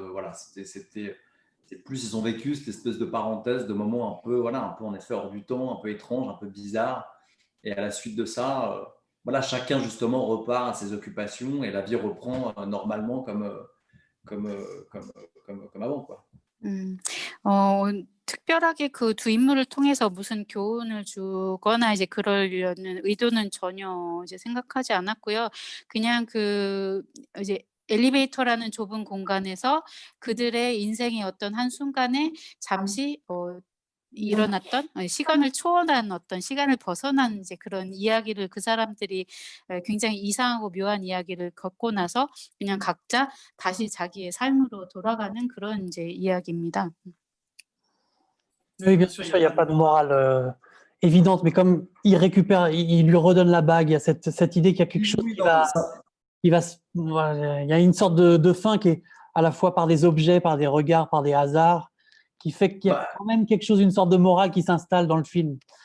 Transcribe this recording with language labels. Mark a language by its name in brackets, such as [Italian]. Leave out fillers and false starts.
[French] Voilà, c'est plus ils ont vécu cette espèce de parenthèse, de moments un peu en effet hors du temps, un peu étrange, un peu bizarre. Et à la suite de ça, voilà, chacun justement repart à ses occupations et la vie reprend normalement comme avant, quoi. [Korean] 특별하게 그 두 인물을 통해서 무슨 교훈을 주거나 이제 그러려는 의도는 전혀 이제 생각하지 않았고요. 그냥 그 이제 엘리베이터라는 좁은 공간에서 그들의 인생의 어떤 한순간에 잠시 일어났던 시간을 초월한 어떤 시간을 벗어난 이제 그런 이야기를 그 사람들이 굉장히 이상하고 묘한 이야기를 겪고 나서 그냥 각자 다시 자기의 삶으로 돌아가는 그런 이제 이야기입니다. [French] Oui, bien sûr, il n'y a pas de morale évidente, mais comme il récupère, il lui redonne la bague, il y a cette idée qu'il y a quelque chose il y a une sorte de fin qui est à la fois par des objets, par des regards, par des hasards, qui fait qu'il y a quand même quelque chose, une sorte de morale qui s'installe dans le film.